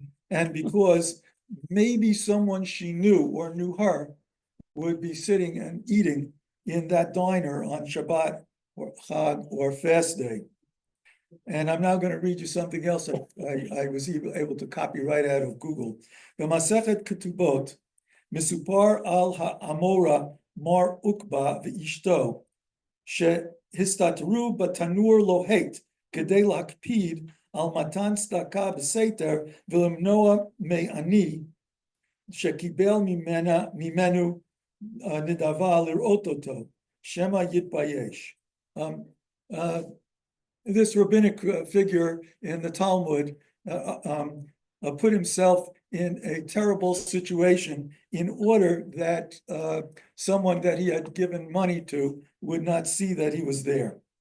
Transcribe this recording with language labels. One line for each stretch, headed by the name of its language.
English: And because maybe someone she knew or knew her would be sitting and eating in that diner on Shabbat or Chag or fast day. And I'm now going to read you something else I was able to copy right out of Google.
Hebrew: The Masechet Ketubot, Misupar al ha'amora mar ukba v'ishto, שהסתתרו בתנור לוהט כדי להקפיד על מתן צדקה בסתר ולמנוע מעני שקיבל ממנו נדבה lirot oto, shema yitbayesh.
English: This rabbinic figure in the Talmud put himself in a terrible situation in order that someone that he had given money to would not see that he was there.